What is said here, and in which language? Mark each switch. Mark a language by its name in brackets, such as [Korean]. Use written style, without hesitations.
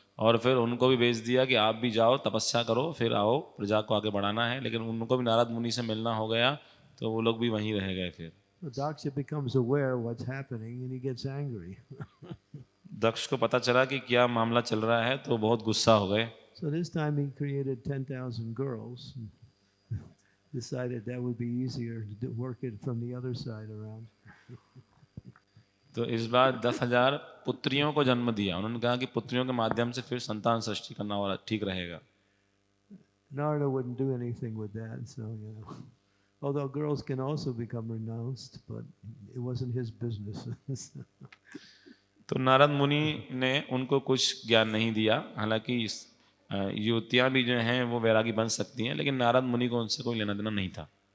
[Hindi] और फिर उनको भी भेज दिया कि आप भी जाओ, तपस्या करो, फिर आओ, प्रजा को आगे बढ़ाना है। लेकिन उनको भी नारद मुनि से मिलना हो गया, तो वो लोग भी वहीं रह गए। फिर [English] Daksha becomes aware of what's happening, and he gets angry. [Hindi] दक्ष को पता चला कि क्या मामला चल रहा है, तो बहुत गुस्सा हो गए। [English] So this time he created 10,000 girls. decided that would be easier to work it from the other side around. [Hindi] तो इस बार 10,000 पुत्रियों को जन्म दिया। उन्होंने कहा कि पुत्रियों के माध्यम से फिर संतान सृष्टि करना और ठीक रहेगा। [English] Narada wouldn't do anything with that, so although girls can also become renounced, but it wasn't his business. [Hindi] तो नारद मुनि ने उनको कुछ ज्ञान नहीं दिया। हालांकि युवतियां भी जो हैं वो वैरागी बन सकती हैं, लेकिन नारद मुनि को उनसे कोई लेना देना नहीं था।